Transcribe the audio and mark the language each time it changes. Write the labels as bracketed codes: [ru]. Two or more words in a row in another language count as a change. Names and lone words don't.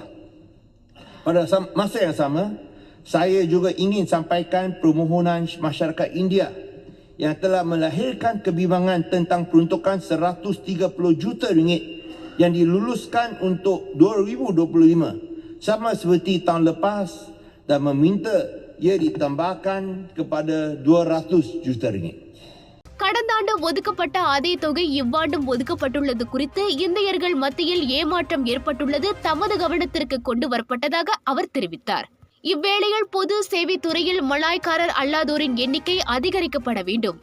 [ms] Pada masa yang sama, saya juga ingin sampaikan permohonan masyarakat India yang telah melahirkan kebimbangan tentang peruntukan 130 juta ringgit yang diluluskan untuk 2025 sama seperti tahun lepas dan meminta ia ditambahkan kepada 200 juta ringgit. [ta] கடந்த ஆண்டு ஒதுக்கப்பட்ட அதே தொகை இவ்வாண்டும் ஒதுக்கப்பட்டுள்ளது குறித்து இந்தியர்கள் மத்தியில் ஏமாற்றம் ஏற்பட்டுள்ளது தமது கவனத்திற்கு கொண்டு வரப்பட்டதாக அவர் தெரிவித்தார். இவ்வேளையில் பொது சேவை துறையில் மலாய்க்காரர் அல்லாதோரின் எண்ணிக்கை அதிகரிக்கப்பட வேண்டும்.